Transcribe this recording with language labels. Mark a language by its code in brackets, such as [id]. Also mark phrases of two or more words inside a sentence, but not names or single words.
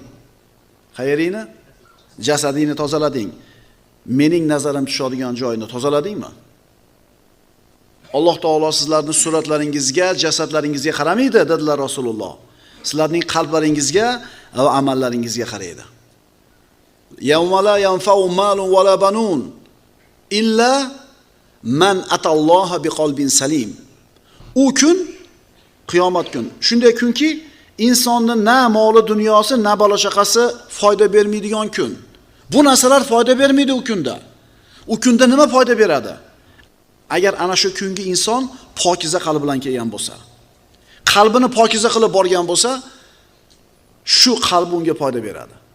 [uz] Qayeringni? Jasadingni tozalading. Mening nazarim tushadigan joyini tozaladingmi?" Alloh taolo sizlarning suratlaringizga, jasadlaringizga qaramaydi, dedilar Rasululloh. Sizlarning qalblaringizga va amallaringizga qaraydi. [ar] يوم لا ينفع مال ولا بنون إلا من أتى الله بقلب سليم. [uz] U kun, qiyomat kun. Shunday kunki, insonning na moli dunyosi, na bola chaqasi foyda bermaydigan kun. Bu narsalar foyda bermaydi u kunda. U kunda nima foyda beradi? Agar ana shu kungi inson pokiza qalb bilan kelgan bo'lsa, qalbini pokiza qilib borgan bo'lsa, shu qalb unga foyda beradi.